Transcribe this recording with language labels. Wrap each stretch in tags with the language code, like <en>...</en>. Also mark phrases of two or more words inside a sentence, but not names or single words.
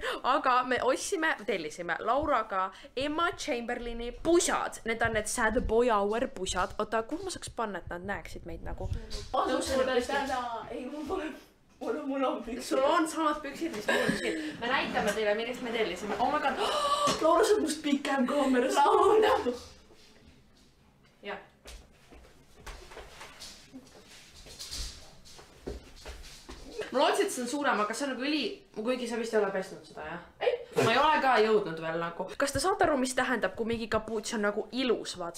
<et>Aga me tellisime Lauraga Emma Chamberlaini pusad. Need on need Sad Boy Hour pusad. Oota, kuhu ma saaks panna, et nad näeksid meid nagu? Mul on püksid. Sul on samad püksid, mis mul püksid. Me näitame teile, millest me tellisime.</et> <en>Oh my god.</en> <et>Laura saab must pikem kaameras. Laura! Ja. Ma lootsin, et see on suurem, aga see on nagu kuigi sa vist ei ole pesnud seda, jah? Ei, ma ei ole ka jõudnud veel nagu. Kas te saate aru, mis tähendab, kui mingi kapuuts on nagu ilus, vaata?</et>